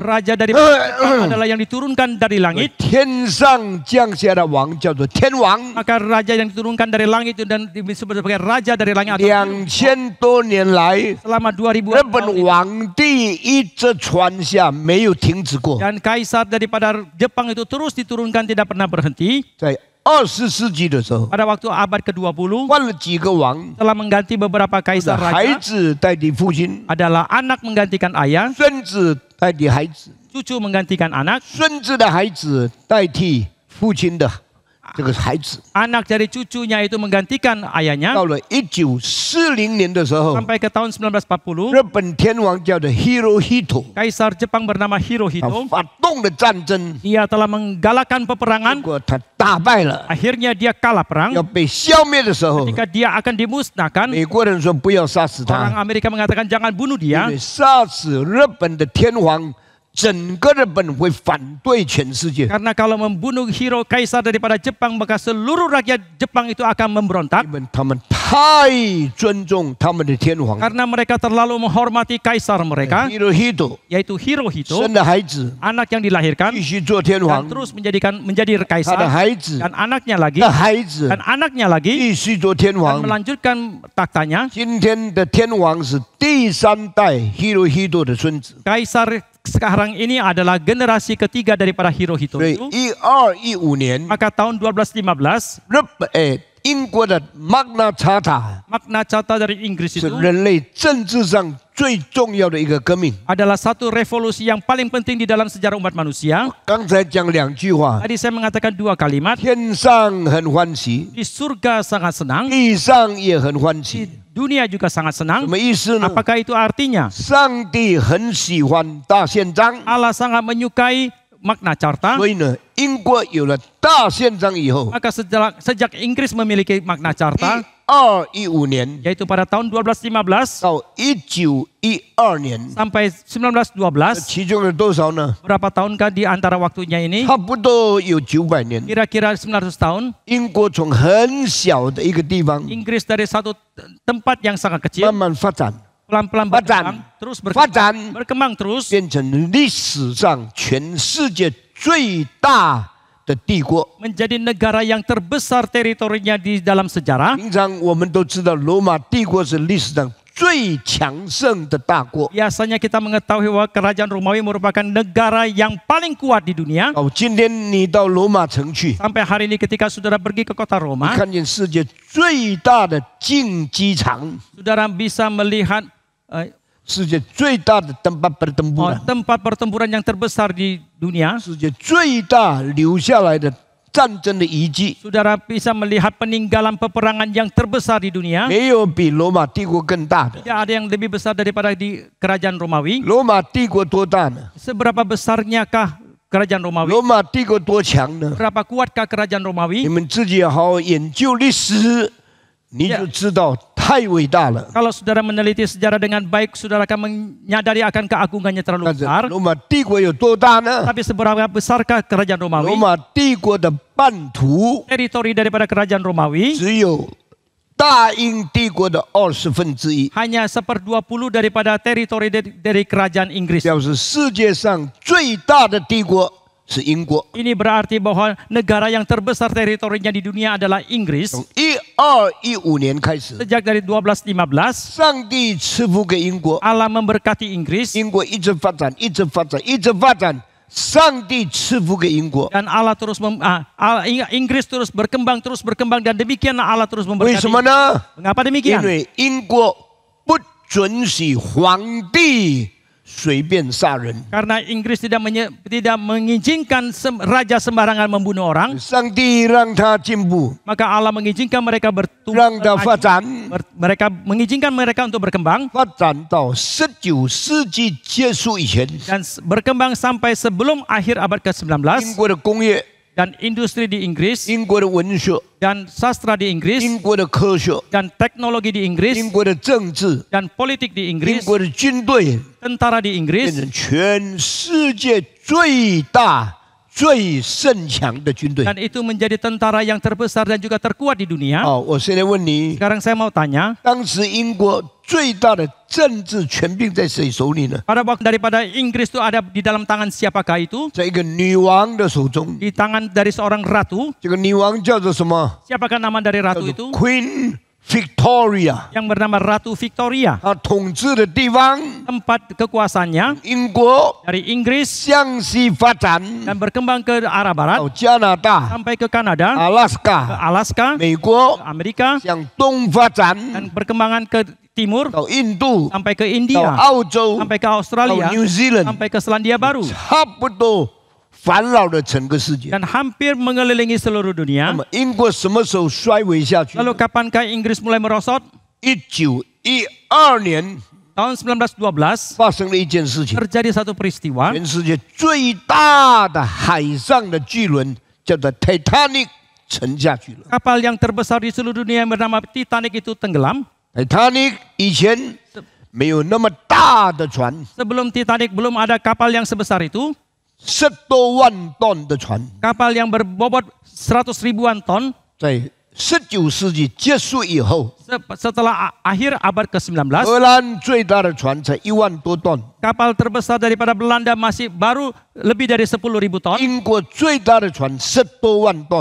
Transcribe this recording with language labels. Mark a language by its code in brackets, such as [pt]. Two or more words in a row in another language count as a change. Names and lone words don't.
[id] Raja dari Jepang adalah yang diturunkan dari langit. [zh] 天上降下的王叫做天王。 [id] Maka raja yang diturunkan dari langit itu dan disebut sebagai raja dari langit atau [zh] 2000 多年来， [id] selama 2000 [zh] 日本皇帝一直传下，没有停止过。 [id] dan kaisar daripada Jepang itu terus diturunkan tidak pernah berhenti. [zh] 在20世纪的时候， [id] Pada waktu abad ke-20 [zh] 换了几个王， [id] telah mengganti beberapa kaisar [zh] 孩 [id] raja [zh] 子代替父亲， [id] adalah anak menggantikan ayah, [zh] 孙子代替孩子， [id] cucu menggantikan anak, [zh] 孙子的孩子代替父亲的这个孩子。 [id] anak dari cucunya itu menggantikan ayahnya [zh] 到了1940年的时候， [id] sampai ke tahun 1940. [zh] 日本天王叫做 Hirohito， [id] Kaisar Jepang bernama [zh] 他 [id] Hirohito. [zh] 发动了战争， [id] Dia telah menggalakkan [zh] 结 [id] peperangan. [zh] 果他打败了， [id] Akhirnya dia kalah [zh] 要 [id] perang. [zh] 被消灭的时候， [id] Ketika dia akan dimusnahkan, [zh] 美国人说不要杀死 [id] orang [zh] 他， [id] Amerika mengatakan jangan bunuh [zh] 因 [id] dia. [zh] 为杀死日本的天皇，整个日本会反对全世界， [id] Karena kalau membunuh hero kaisar daripada Jepang, maka seluruh rakyat Jepang itu akan memberontak. [zh] 因为他们太尊重他们的天皇。 [id] Karena mereka terlalu menghormati kaisar mereka, [zh] Hirohito [id] yaitu Hirohito, [zh] 生的孩子 [id] anak yang dilahirkan [zh] 必须做天 [id] dan [zh] 皇， [id] terus menjadi [zh] 他的 [id] kaisar, [zh] 孩子 [id] dan anaknya lagi, [zh] 的孩子 [id] dan anaknya lagi [zh] 必须做天 [id] dan [zh] 皇。 [id] melanjutkan taktanya. [zh] 今天的天王是第3代 Hirohito 的孙子， [id] Kaisar sekarang ini adalah generasi ketiga daripada Hirohito [zh] 所以 [id] itu. [zh] 1215年， [id] Maka tahun 1215, [zh] 英国的 Magna Carta [id] Magna Carta dari Inggris [zh] 是 [id] itu [zh] 人类政治上最重要的一个革命。 [id] adalah satu revolusi yang paling penting di dalam sejarah umat manusia. [zh] 刚才讲2句话， [id] Tadi saya mengatakan 2 kalimat. [zh] 天上很欢喜， [id] Di surga sangat senang, [zh] 地上也很欢 [id] di [zh] 喜。 [id] dunia juga sangat [zh] 什 [id] senang. [zh] 么意思呢？ [id] Apakah itu artinya? [zh] 上帝很喜欢大宪章， [id] Allah sangat menyukai Magna Carta. [zh] 所以呢，英国有了大宪章以后， [id] Maka sejak Inggris memiliki Magna Carta, [zh] 1215年 [id] yaitu pada tahun 1215 [zh] 到1912年， [id] sampai 1912, [zh] 其中有多少呢？ [id] berapa tahun di antara waktunya ini? [zh] 差不多有900年。 [id] Kira-kira 900 tahun. [zh] 英国从很小的一个地方 [id] Inggris dari satu tempat yang sangat [zh] 慢 [id] kecil, [zh] 慢发展， [id] pelan-pelan berkembang, terus [zh] 发展 [id] berkembang terus [zh] 变成历史上全世界最大的帝国。 [id] menjadi negara yang terbesar teritorinya di dalam sejarah. [zh] 平常我们都知道，罗马帝国是历史上最强盛的大国。 [id] Biasanya kita mengetahui bahwa kerajaan Romawi merupakan negara yang paling kuat di dunia. [zh] 哦，今天你到罗马城去， [id] Sampai hari ini ketika saudara pergi ke kota [zh] 你 [id] Roma, [zh] 看见世界最大的竞技场， [id] saudara bisa melihat [zh] 世界最大的 tempat [id] tempat pertempuran yang terbesar di dunia. [zh] 世界最大留下来的战争的遗迹， [id] Saudara bisa melihat peninggalan peperangan yang terbesar di dunia. [zh] 没有比罗马帝国更大的。 [id] Tidak ada yang lebih besar daripada di kerajaan Romawi. [zh] 罗马帝国多大呢？ [id] Seberapa besarnyakah kerajaan Romawi? [zh] 罗马帝国多强呢？ [id] Berapa kuatkah kerajaan [zh] 你 [id] Romawi? [zh] 们自己好好研究历史，你就知道太伟大了。 [id] Kalau saudara meneliti sejarah dengan baik, saudara akan menyadari akan keagungannya terlalu [zh] 但是 [id] besar. [zh] 罗马帝国有多大呢？ [id] Tapi seberapa besarkah kerajaan [zh] 罗 [id] Romawi? [zh] 马帝国的版图 [id] Teritori daripada kerajaan Romawi [zh] 只有大英帝国的1/20， [id] hanya 1/20 daripada teritori dari kerajaan Inggris. [zh] 表示世界上最大的帝国是英国。 [id] Ini berarti bahwa negara yang terbesar teritorinya di dunia adalah Inggris. [zh] 从1215年开始， [id] Sejak dari 1215, [zh] 上帝赐福给英国， [id] Allah memberkati Inggris [zh] 英国一直发展，一直发展，一直发展。上帝赐福给英国， [id] dan Allah terus Inggris terus berkembang dan demikianlah Allah terus [zh] 为什 [id] memberkati. [zh] 么呢？ [id] Mengapa [zh] 因 [id] demikian? [zh] 为英国不准许皇帝随便杀人。 [id] Karena Inggris tidak mengizinkan raja sembarangan membunuh orang, [zh] 上帝让他进步， [id] maka Allah mengizinkan mereka [zh] 让 [id] bertumbuh, [zh] 他发展， [id] mereka mengizinkan mereka untuk berkembang [zh] 发展到19世纪结束以前， [id] dan berkembang sampai sebelum akhir abad [zh] 英 [id] ke-19 [zh] 国的工业、 [id] dan industri di Inggris [zh] 英国的文学、 [id] dan sastra di Inggris [zh] 英国的科学、 [id] dan teknologi di [zh] 英 [id] Inggris [zh] 国的政治、 [id] dan politik di [zh] 英 [id] Inggris, [zh] 国的军队， [id] tentara di [zh] 变 [id] Inggris [zh] 成全世界最大、最盛强的军队。 [id] dan itu menjadi tentara yang terbesar dan juga terkuat di dunia. [zh] 好，我现在问你， [id] Sekarang saya mau tanya, [zh] 当时英国最大的政治权柄在谁手里呢？ [id] pada waktu daripada Inggris itu ada di dalam tangan siapakah itu? [zh] 在一个女王的手中。 [id] Di tangan dari seorang ratu. [zh] 这个女王叫做什么？ [id] Siapakah nama dari [zh] 叫 [id] ratu [zh] 做 [id] itu? [zh] Queen Victoria。 [id] Yang bernama Ratu Victoria. [zh] 她统治的地方， [id] Tempat kekuasaannya [zh] 英国 [id] dari Inggris [zh] 向西发展， [id] dan berkembang ke arah barat [zh] 到加拿大、 [id] sampai ke Kanada, [zh] 阿拉斯 [id] ke [zh] 加、 [id] Alaska, [zh] 美国 [id] ke Amerika [zh] 向东发展， [id] dan berkembangan ke timur [zh] 到印度、 [id] sampai ke [zh] 到 [id] India, [zh] 澳洲、 [id] sampai ke [zh] 到 [id] Australia, [zh] New Zealand， [id] sampai ke Selandia Baru [zh] 差不多环绕了整个世界。 [id] dan hampir mengelilingi seluruh [zh] 那 [id] dunia. [zh] 么英国什么时候衰微下去？ [id] Lalu kapankah Inggris mulai merosot? [zh] 1912年 [id] Tahun 1912 [zh] 发生了一件事情， [id] terjadi satu peristiwa. [zh] 全世界最大的海上的巨轮叫做 Titanic 沉下去了。 [id] Kapal yang terbesar di seluruh dunia yang bernama Titanic itu tenggelam. [zh] Titanic 以前没有那么大的船， [id] Sebelum Titanic belum ada kapal yang sebesar itu. [zh] 10 多万吨的船， [id] Kapal yang berbobot 100 ribuan ton. [zh] 在19世纪结束以后， [id] Setelah akhir abad ke-19, [zh] 荷兰最大的船才1万多吨， [id] kapal terbesar daripada Belanda masih baru lebih dari 10.000 ton. [zh] 英国最大的船10多万吨。